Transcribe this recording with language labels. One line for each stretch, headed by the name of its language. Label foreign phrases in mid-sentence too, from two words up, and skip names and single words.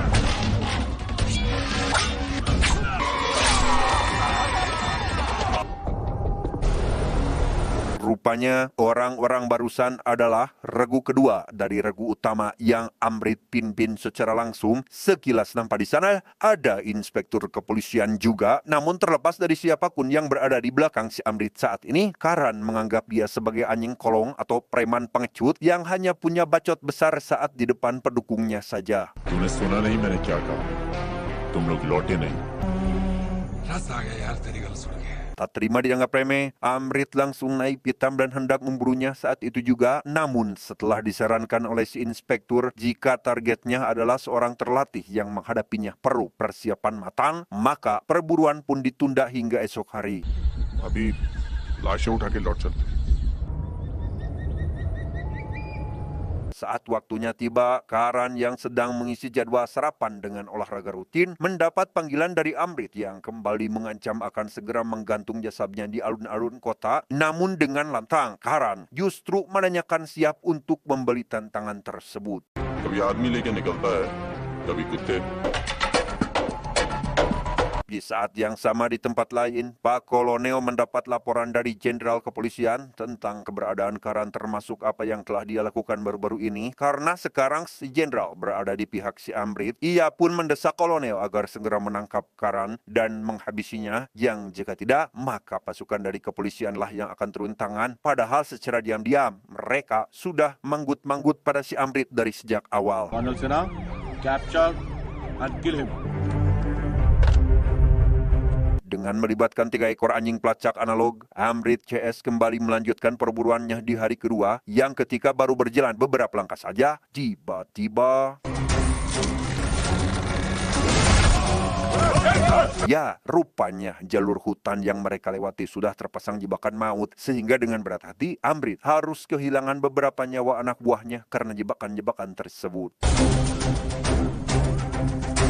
Indonesian: Rupanya orang-orang barusan adalah regu kedua dari regu utama yang Amrit pimpin secara langsung. Sekilas nampak di sana ada inspektur kepolisian juga, namun terlepas dari siapapun yang berada di belakang si Amrit saat ini, Karan menganggap dia sebagai anjing kolong atau preman pengecut yang hanya punya bacot besar saat di depan pendukungnya saja.
Hindi: तूने सुना नहीं मैंने क्या कहा? तुम लोग लौटे नहीं.
Indonesian: Tak terima dianggap remeh, Amrit langsung naik pitam dan hendak memburunya saat itu juga. Namun setelah disarankan oleh si inspektur jika targetnya adalah seorang terlatih yang menghadapinya perlu persiapan matang, maka perburuan pun ditunda hingga esok hari.
Hindi: अभी लाशें उठा के लौट चलते.
Indonesian: Saat waktunya tiba, Karan yang sedang mengisi jadwal sarapan dengan olahraga rutin mendapat panggilan dari Amrit yang kembali mengancam akan segera menggantung jasadnya di alun-alun kota. Namun dengan lantang, Karan justru menanyakan siap untuk membeli tantangan tersebut.
Hindi: कभी आदमी लेके निकलता है, कभी कुत्ते.
Indonesian: Di saat yang sama di tempat lain, Pak Kolonel mendapat laporan dari Jenderal Kepolisian tentang keberadaan Karan termasuk apa yang telah dia lakukan baru-baru ini. Karena sekarang si Jenderal berada di pihak si Amrit, ia pun mendesak Kolonel agar segera menangkap Karan dan menghabisinya. Yang jika tidak, maka pasukan dari kepolisianlah yang akan turun tangan. Padahal secara diam-diam, mereka sudah manggut-manggut pada si Amrit dari sejak awal.
English: Colonel Sinha, capture and kill him.
Indonesian: Dengan melibatkan 3 ekor anjing pelacak analog, Amrit CS kembali melanjutkan perburuannya di hari kedua, yang ketika baru berjalan beberapa langkah saja, tiba-tiba... Ya, rupanya jalur hutan yang mereka lewati sudah terpasang jebakan maut, sehingga dengan berat hati, Amrit harus kehilangan beberapa nyawa anak buahnya karena jebakan-jebakan tersebut.